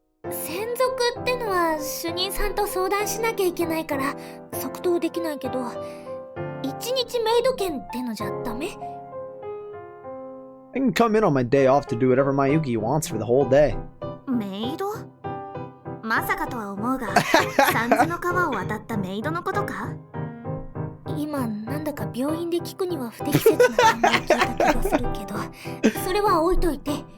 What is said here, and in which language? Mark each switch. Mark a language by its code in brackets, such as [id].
[ja] 専属ってのは主任さんと相談しなきゃいけないから即答できないけど、一日メイド券ってのじゃダメ？ [en] I can come in on my day off to do whatever Mayuki wants for the whole day. [ja] メイド？まさかとは思うが、三途の川を渡ったメイドのことか？今なんだか病院で聞くには不適切な名前を聞いた気がするけど、それは置いといて。